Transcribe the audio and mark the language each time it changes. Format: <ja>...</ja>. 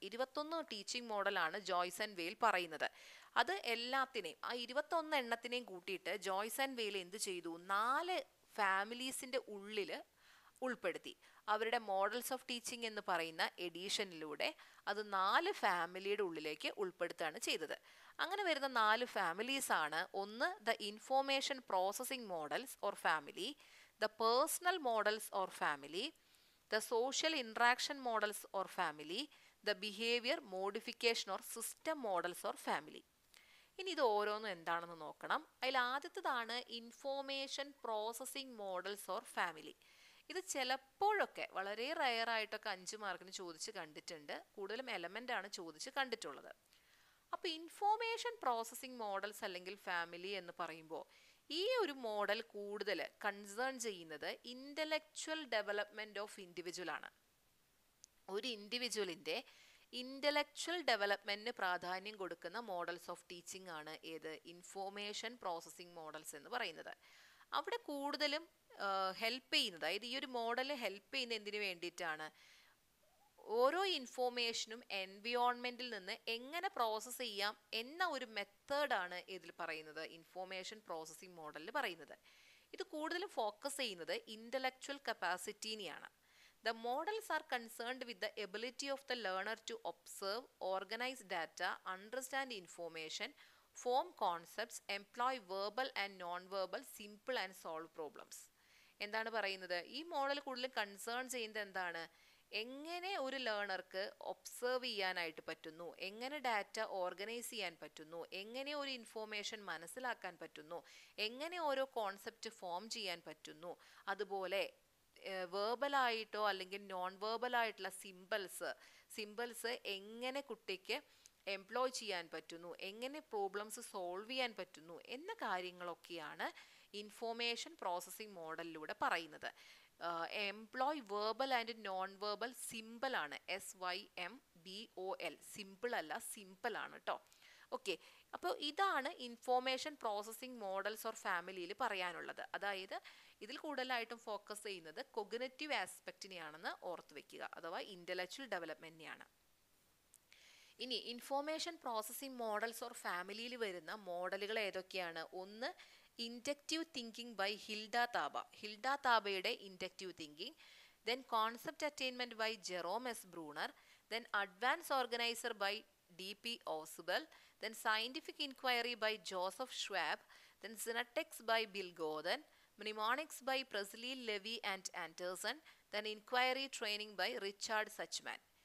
<ml>21 teaching മോഡലാണ് Joyce and വെയിൽ പറയുന്നത്. അത് എല്ലാത്തിനെയും ആ 21 എണ്ണത്തിനെയും കൂട്ടിയിട്ട് ജോയ്സ് ആൻഡ് വെയിൽ എന്ത് ചെയ്തു? 4 ഫാമിലീസിന്റെ ഉള്ളിൽ ഉൾപ്പെടുത്തി. അവരുടെ മോഡൽസ് ഓഫ് ടീച്ചിങ് എന്ന് പറയുന്ന എഡീഷനിലൂടെ അത് 4 ഫാമിലിയുടെ ഉള്ളിലേക്ക് ഉൾപ്പെടുത്തുകയാണ് ചെയ്തത്. അങ്ങനെ വരുന്ന 4 ഫാമിലീസ് ആണ് ഒന്ന്</ml> <en>The information processing models or family, the personal models or family, the social interaction models or family, the behavior modification or system models or family.</en> <ml>ഇനി ഇത് ഓരോന്നും എന്താണെന്ന് നോക്കണം. അതിൽ ആദ്യത്തേതാണ് information processing models or family. ഇത് ചിലപ്പോഴൊക്കെ വളരെ റയർ ആയിട്ടൊക്കെ 5 മാർക്കിന് ചോദിച്ച് കണ്ടിട്ടുണ്ട്. കൂടുതലും എലമെന്റ് ആണ് ചോദിച്ച് കണ്ടിട്ടുള്ളത്. അപ്പോൾ ഇൻഫോർമേഷൻ പ്രോസസ്സിംഗ് മോഡൽസ് അല്ലെങ്കിൽ ഫാമിലി എന്ന് പറയുമ്പോൾ ഈ ഒരു മോഡൽ കൂടുതൽ കൺസേൺ ചെയ്യുന്നത് ഇന്റലക്ച്വൽ ഡെവലപ്മെന്റ് ഓഫ് ഇൻഡിവിജ്വൽ ആണ്. ഒരു ഇൻഡിവിജ്വലിന്റെ ഇന്റലക്ച്വൽ ഡെവലപ്മെന്റിന് പ്രാധാന്യം കൊടുക്കുന്ന മോഡൽസ് ഓഫ് ടീച്ചിങ് ആണ് ഏത്? ഇൻഫോർമേഷൻ പ്രോസസ്സിംഗ് മോഡൽസ് എന്ന് പറയുന്നത്. അവിടെ കൂടുതലും ഹെൽപ്പ് ചെയ്യുന്നത്, അതായത് ഈ ഒരു മോഡൽ ഹെൽപ്പ് ചെയ്യുന്ന എന്തിനു വേണ്ടിയിട്ടാണ്? ഓരോ ഇൻഫോർമേഷനും എൻവിയോൺമെന്റിൽ നിന്ന് എങ്ങനെ പ്രോസസ്സ് ചെയ്യാം എന്ന ഒരു മെത്തേഡാണ് ഇതിൽ പറയുന്നത്, ഇൻഫോർമേഷൻ പ്രോസസ്സിംഗ് മോഡലിൽ പറയുന്നത്. ഇത് കൂടുതലും ഫോക്കസ് ചെയ്യുന്നത് intellectual കപ്പാസിറ്റീനെയാണ്.</ml> <en>The models are concerned with the ability of the learner to observe, organize data, understand information, form concepts, employ verbal and non-verbal, simple and solve problems.</en> <ml>എന്താണ് പറയുന്നത്? ഈ മോഡൽ കൂടുതലും concern ചെയ്യുന്നത് എന്താണ്? എങ്ങനെ ഒരു ലേണർക്ക് ഒബ്സർവ് ചെയ്യാനായിട്ട് പറ്റുന്നു, എങ്ങനെ ഡാറ്റ ഓർഗനൈസ് ചെയ്യാൻ പറ്റുന്നു, എങ്ങനെ ഒരു ഇൻഫോർമേഷൻ മനസ്സിലാക്കാൻ പറ്റുന്നു, എങ്ങനെ ഓരോ കോൺസെപ്റ്റ് ഫോം ചെയ്യാൻ പറ്റുന്നു, അതുപോലെ വേർബലായിട്ടോ അല്ലെങ്കിൽ നോൺ വേർബലായിട്ടുള്ള സിമ്പിൾസ് എങ്ങനെ കുട്ടിക്ക് എംപ്ലോയ് ചെയ്യാൻ പറ്റുന്നു, എങ്ങനെ പ്രോബ്ലംസ് സോൾവ് ചെയ്യാൻ പറ്റുന്നു എന്ന കാര്യങ്ങളൊക്കെയാണ് ഇൻഫോർമേഷൻ പ്രോസസ്സിംഗ് മോഡലിലൂടെ പറയുന്നത്.</ml> <en>employ verbal and non verbal simple</en> <ml>ആണ്, SYMBOL, സിമ്പിൾ അല്ല, സിമ്പിൾ ആണ് കേട്ടോ. ഓക്കെ, അപ്പോൾ ഇതാണ് ഇൻഫോർമേഷൻ പ്രോസസ്സിംഗ് മോഡൽസ് ഓർ ഫാമിലിയിൽ പറയാനുള്ളത്. അതായത് ഇതിൽ കൂടുതലായിട്ടും ഫോക്കസ് ചെയ്യുന്നത് കൊഗ്നിറ്റീവ് ആസ്പെക്റ്റിനെയാണെന്ന് ഓർത്ത് വെക്കുക, അഥവാ ഇന്റലക്ച്വൽ ഡെവലപ്മെന്റിനെയാണ്. ഇനി ഇൻഫോർമേഷൻ പ്രോസസ്സിംഗ് മോഡൽസ് ഓർ ഫാമിലിയിൽ വരുന്ന മോഡലുകൾ ഏതൊക്കെയാണ്?</ml> <en>ഒന്ന്, inductive thinking by Hilda താബയുടെ inductive thinking, then concept attainment by Jerome S Bruner, then advance organizer by DP Ausubel, then scientific inquiry by Joseph Schwab, then syntax by Bill Gordon, mnemonics by Presley, Levy and Anderson, then inquiry training by Richard Suchman.</en>